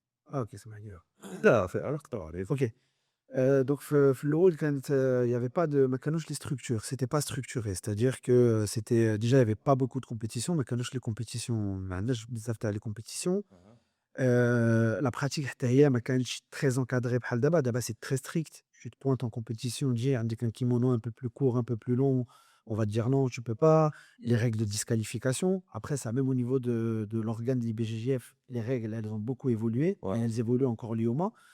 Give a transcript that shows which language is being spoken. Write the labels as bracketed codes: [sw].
[fr] Ah, ok, c'est ma gueule. Ok. Donc, il n'y avait pas de les structures. C'était pas structuré. C'est-à-dire que déjà, il n'y avait pas beaucoup de compétitions. Les compétitions, les compétitions. La pratique [ar] حتى هي ما كانتش [fr] très encadrée [ar] بحال دابا. دابا [fr] c'est très strict. Tu te pointes en compétition, [ar] تجي عندك [fr] un kimono un peu plus court, un peu plus long, on va te dire non, tu peux pas. Les règles de disqualification. Après ça, même au niveau de l'organe de l'IBJJF, les règles, elles ont beaucoup évolué et elles évoluent encore l'IOMA.